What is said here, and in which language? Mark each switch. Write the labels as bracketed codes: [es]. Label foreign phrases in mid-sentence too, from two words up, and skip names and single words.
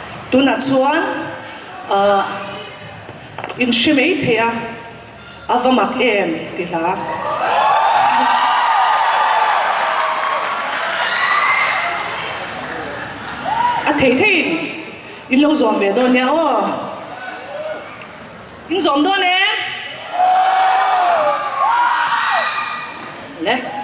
[lus] tuna chuan in shimei thea avamak em tila a thei thei in lo zom ve do nya o in zom do ne le